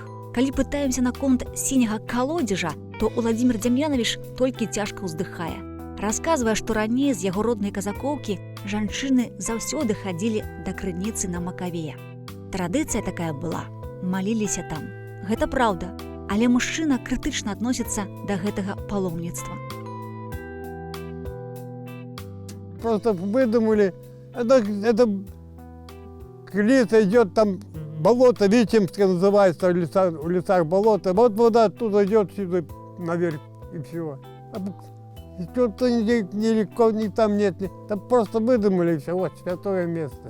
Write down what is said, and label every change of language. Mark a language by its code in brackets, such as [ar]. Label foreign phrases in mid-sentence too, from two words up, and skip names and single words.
[be] Калі пытаемся наконт сіняга калодзежа, то Уладзімір Дзям'яновіч толькі цяжка ўздыхае. Расказвае, што раней з яго роднай Казакоўкі жанчыны заўсёды хадзілі да крыніцы на Макавея. Традыцыя такая была, маліліся там. Гэта праўда. Але мужчына крытычна адносіцца да гэтага паломніцтва. [ru] Просто выдумали, это крыница идет, там болото Витимское называется, в лесах болото. Вот вода оттуда идет сюда наверх и все. Что-то нелегко, ни там нет, там просто выдумали и все, вот святое место.